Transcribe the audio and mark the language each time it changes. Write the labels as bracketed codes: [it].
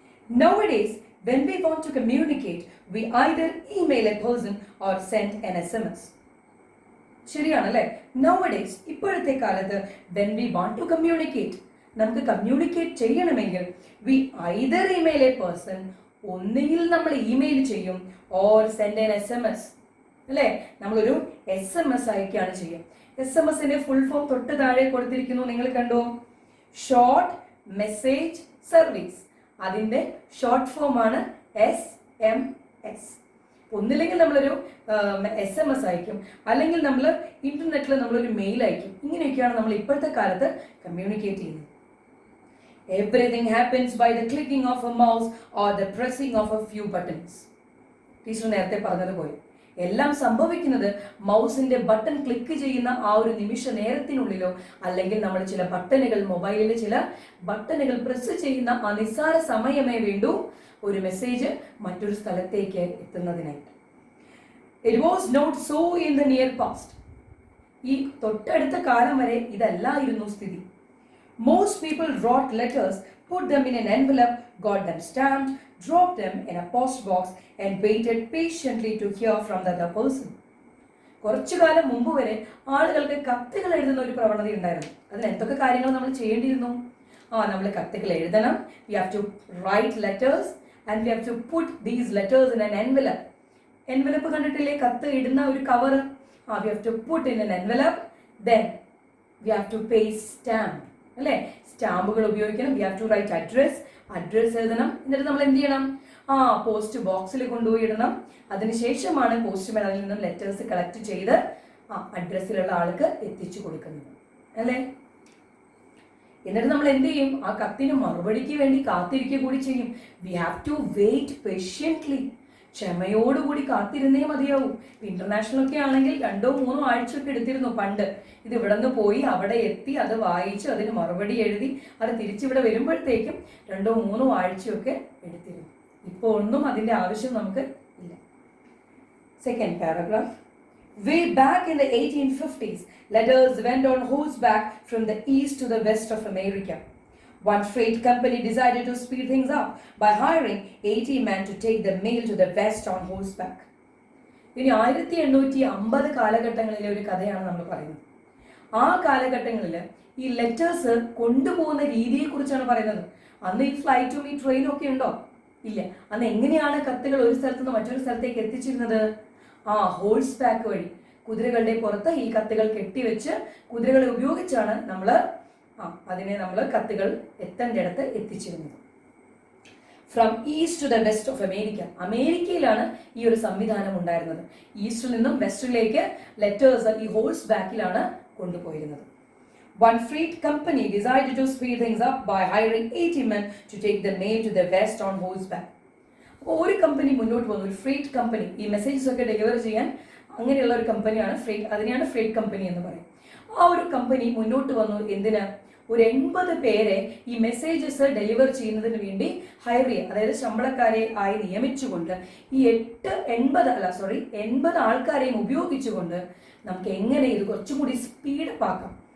[en] Nowadays, when we want to communicate, we either email a person or send an SMS. [ml] ശരിയാണല്ലേ? [en] Nowadays, [ml] ഇപ്പോഴത്തെ കാലത്ത് [en] when we want to communicate, [ml] നമുക്ക് communicate ചെയ്യണമെങ്കിൽ [en] we either email a person, [ml] ഒന്നുകിൽ നമ്മൾ email ചെയ്യും, [en] or send an SMS. [ml] അല്ലേ? നമ്മളൊരു SMS അയക്കുകയാണ് ചെയ്യുക. SMS-ന്റെ ഫുൾ ഫോം തൊട്ട് താഴെ കൊടുത്തിരിക്കുന്നു, നിങ്ങൾ കണ്ടോ? Short message service. അതിൻ്റെ ഷോർട്ട് ഫോമാണ് SMS. ഒന്നില്ലെങ്കിൽ നമ്മളൊരു SMS അയക്കും, അല്ലെങ്കിൽ നമ്മൾ ഇന്റർനെറ്റിൽ നമ്മളൊരു മെയിൽ അയക്കും. ഇങ്ങനെയൊക്കെയാണ് നമ്മൾ ഇപ്പോഴത്തെ കാലത്ത് കമ്മ്യൂണിക്കേറ്റ് ചെയ്യുന്നത്. [en] Everything happens by the clicking of a mouse or the pressing of a few buttons. [ml] Teacher നേരത്തെ പറഞ്ഞതുപോലെ എല്ലാം സംഭവിക്കുന്നത് മൗസിന്റെ ബട്ടൺ ക്ലിക്ക് ചെയ്യുന്ന ആ ഒരു നിമിഷ നേരത്തിനുള്ളിലോ അല്ലെങ്കിൽ നമ്മൾ ചില ബട്ടണുകൾ, മൊബൈലിലെ ചില ബട്ടണുകൾ പ്രസ് ചെയ്യുന്ന ആ നിസ്സാര സമയമേ വേണ്ടൂ ഒരു മെസ്സേജ് മറ്റൊരു സ്ഥലത്തേക്ക് എത്തുന്നതിനായിട്ട്. [en] It was not so in the near past. [ml] ഈ തൊട്ടടുത്ത കാലം വരെ ഇതല്ലായിരുന്നു സ്ഥിതി. [en] Most people wrote letters, put them in an envelope, got them stamped, dropped them in a post box and waited patiently to hear from the other person. [ml] കുറച്ചു കാലം മുമ്പ് വരെ ആളുകൾക്ക് കത്തുകൾ എഴുതുന്ന ഒരു പ്രവണത ഉണ്ടായിരുന്നു. അതിന് എന്തൊക്കെ കാര്യങ്ങൾ നമ്മൾ ചെയ്യേണ്ടിയിരുന്നു? നമ്മൾ കത്തുകൾ എഴുതണം. [en] We have to write letters and we have to put these letters in an envelope. [ml] Envelope കണ്ടിട്ടില്ലേ? കത്ത് ഇടുന്ന ഒരു cover. [en] We have to put in an envelope. Then we have to pay stamp. [ml] അല്ലേ? സ്റ്റാമ്പുകൾ ഉപയോഗിക്കണം. [en] We have to write address. [ml] Address എഴുതണം. എന്നിട്ട് നമ്മൾ എന്ത് ചെയ്യണം? പോസ്റ്റ് ബോക്സിൽ കൊണ്ടുപോയി ഇടണം. അതിനുശേഷമാണ് പോസ്റ്റ്മാൻ അതിൽ നിന്നും ലെറ്റേഴ്സ് കളക്ട് ചെയ്ത് അഡ്രസ്സിലുള്ള ആൾക്ക് എത്തിച്ചു കൊടുക്കുന്നത്, അല്ലേ? എന്നിട്ട് നമ്മൾ എന്ത് ചെയ്യും? ആ കത്തിന് മറുപടിക്ക് വേണ്ടി കാത്തിരിക്കുക കൂടി ചെയ്യും. [en] We have to wait patiently. [ml] ക്ഷമയോടുകൂടി കാത്തിരുന്നേ മതിയാവും. ഇന്റർനാഷണൽ ഒക്കെ ആണെങ്കിൽ 2-3 ആഴ്ചയൊക്കെ എടുത്തിരുന്നു പണ്ട്. ഇത് ഇവിടെ നിന്ന് പോയി അവിടെ എത്തി അത് വായിച്ച് അതിന് മറുപടി എഴുതി അത് തിരിച്ചിവിടെ വരുമ്പോഴത്തേക്കും 2-3 ആഴ്ചയൊക്കെ എടുത്തിരുന്നു. ഇപ്പോൾ ഒന്നും അതിൻ്റെ ആവശ്യം നമുക്ക് ഇല്ല. [en] Second paragraph. Way back in the 1850s, letters went on horseback from the east to the west of America. One freight company decided to speed things up by hiring 80 men to take the mail to the west on horseback. [ml] ഇനി 1850 കാലഘട്ടങ്ങളിലെ ഒരു കഥയാണ് നമ്മൾ പറയുന്നത്. ആ കാലഘട്ടങ്ങളിൽ ഈ letters കൊണ്ടുപോകുന്ന രീതിയെക്കുറിച്ചാണ് പറയുന്നത്. അന്ന് ഈ ഫ്ലൈറ്റും ഈ ട്രെയിനും ഒക്കെ ഉണ്ടോ? ഇല്ല. അന്ന് എങ്ങനെയാണ് കത്തുകൾ ഒരു സ്ഥലത്ത് നിന്ന് മറ്റൊരു സ്ഥലത്തേക്ക് എത്തിച്ചിരുന്നത്? ഹോഴ്സ് ബാക്ക് വഴി കുതിരകളുടെ പുറത്ത് ഈ കത്തുകൾ കെട്ടിവെച്ച് കുതിരകളെ ഉപയോഗിച്ചാണ് അതിനെ നമ്മൾ കത്തുകൾ എത്തേണ്ടിടത്ത് എത്തിച്ചിരുന്നത്. [en] From east to the west of America. [ml] അമേരിക്കയിലാണ് ഈ ഒരു സംവിധാനം ഉണ്ടായിരുന്നത്. ഈസ്റ്റിൽ നിന്നും വെസ്റ്റിലേക്ക് ലെറ്റേഴ്സ് ഈ ഹോഴ്സ് ബാക്കിലാണ് കൊണ്ടുപോയിരുന്നത്. [en] One freight company decided to speed things up by hiring 80 men to take the mail to the west on horseback. [ml] അപ്പോൾ ഒരു കമ്പനി മുന്നോട്ട് വന്നു, ഒരു ഫ്രേറ്റ് കമ്പനി. ഈ മെസ്സേജസ് ഒക്കെ ഡെലിവർ ചെയ്യാൻ അങ്ങനെയുള്ള ഒരു കമ്പനിയാണ് ഫ്രേറ്റ്. അതിനെയാണ് ഫ്രേറ്റ് കമ്പനി എന്ന് പറയും. ആ ഒരു കമ്പനി മുന്നോട്ട് വന്നു. എന്തിന്? ഒരു 80 പേരെ ഈ മെസ്സേജസ് ഡെലിവർ ചെയ്യുന്നതിന് വേണ്ടി ഹയർ ചെയ്യുക, അതായത് ശമ്പളക്കാരെ ആയി നിയമിച്ചുകൊണ്ട് ഈ 80 ആൾക്കാരെയും ഉപയോഗിച്ചുകൊണ്ട് നമുക്ക് എങ്ങനെ ഇത് കുറച്ചും കൂടി സ്പീഡപ്പ് ആക്കാം,